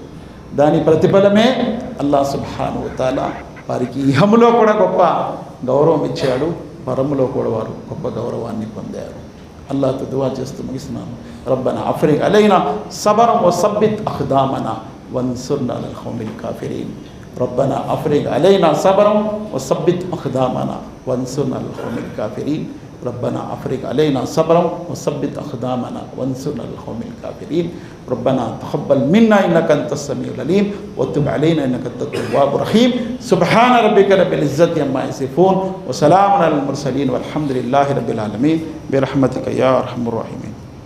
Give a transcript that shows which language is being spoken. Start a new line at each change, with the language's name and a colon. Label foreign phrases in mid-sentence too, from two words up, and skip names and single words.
Telugu: దాని ప్రతిఫలమే అల్లాహ్
Arabic: سبحانه وتعالى
Telugu: వారికి ఇహములో కూడా గొప్ప గౌరవం ఇచ్చాడు, పరములో కూడా వారు గొప్ప గౌరవాన్ని పొందారు. అల్లాహ్తో దువా చేస్తూ ముగిస్తున్నాను.
Arabic: ربنا أفرغ علينا صبرا وثبت أقدامنا وانصرنا على القوم الكافرين. ربنا أفرغ علينا صبرا وثبت أقدامنا وانصرنا على القوم الكافرين. ربنا أفرغ علينا صبرا وثبت أقدامنا وانصرنا على القوم الكافرين. ربنا تقبل منا إنك أنت السميع العليم وتب علينا إنك أنت التواب الرحيم. سبحان ربك رب العزة عما يصفون وسلام على المرسلين والحمد لله رب العالمين برحمتك يا أرحم الراحمين.